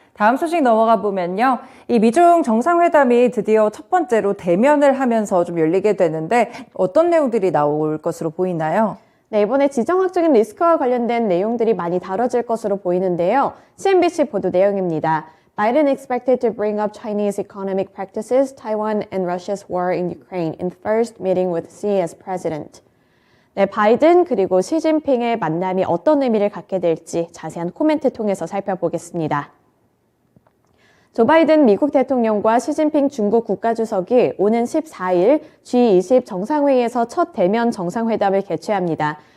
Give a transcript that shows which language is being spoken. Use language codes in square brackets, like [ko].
[ko] 다음 소식 넘어가 보면요. 이 미중 정상회담이 드디어 첫 번째로 대면을 하면서 좀 열리게 되는데 어떤 내용들이 나올 것으로 보이나요? 네, 이번에 지정학적인 리스크와 관련된 내용들이 많이 다뤄질 것으로 보이는데요. CNBC 보도 내용입니다. [en] Biden expected to bring up Chinese economic practices, Taiwan and Russia's war in Ukraine in first meeting with Xi as president. [ko] 네, 바이든 그리고 시진핑의 만남이 어떤 의미를 갖게 될지 자세한 코멘트 통해서 살펴보겠습니다. 조 바이든 미국 대통령과 시진핑 중국 국가주석이 오는 14일 G20 정상회의에서 첫 대면 정상회담을 개최합니다.